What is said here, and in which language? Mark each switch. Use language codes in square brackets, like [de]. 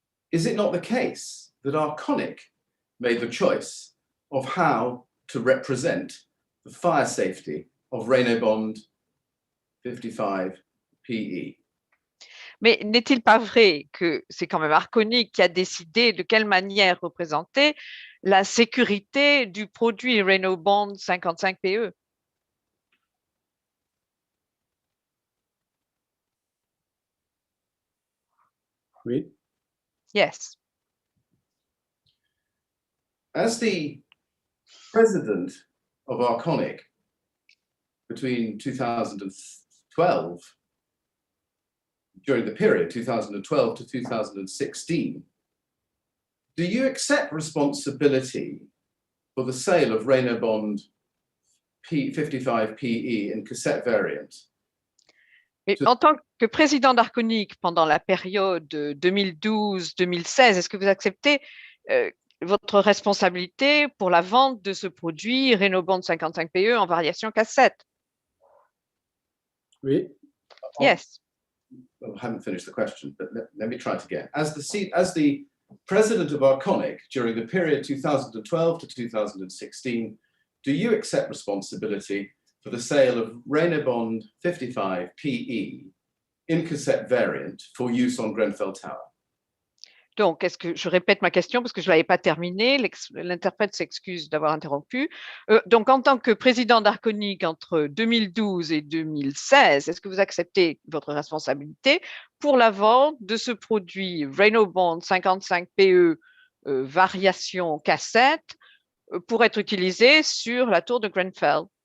[en] Is it not the case that Arconic made the choice of how to represent the fire safety of Renobond 55 PE? [fr] Mais n'est-il pas vrai que c'est quand même Arconic qui a décidé de quelle manière représenter la sécurité du produit Renobond 55 PE? Oui. [en] Yes. As the president of Arconic between 2012, during the period 2012 to 2016, do you accept responsibility for the sale of Renobond 55 PE in cassette variant? [fr] Mais en tant que président d'Arconic pendant la période 2012-2016, est-ce que vous acceptez votre responsabilité pour la vente de ce produit Renobond 55 PE en variation cassette? Oui. [en] Yes. I haven't finished the question, but let me try it again. As the president of Arconic during the period 2012 to 2016, do you accept responsibility for the sale of Renobond 55 PE in cassette variant for use on Grenfell Tower? [fr] Donc, est-ce que je répète ma question parce que je ne l'avais pas terminée, l'interprète s'excuse d'avoir interrompu. Donc, en tant que président d'Arconic entre 2012 et 2016, est-ce que vous acceptez votre responsabilité pour la vente de ce produit Reynobond 55 PE variation cassette pour être utilisé sur la tour de Grenfell?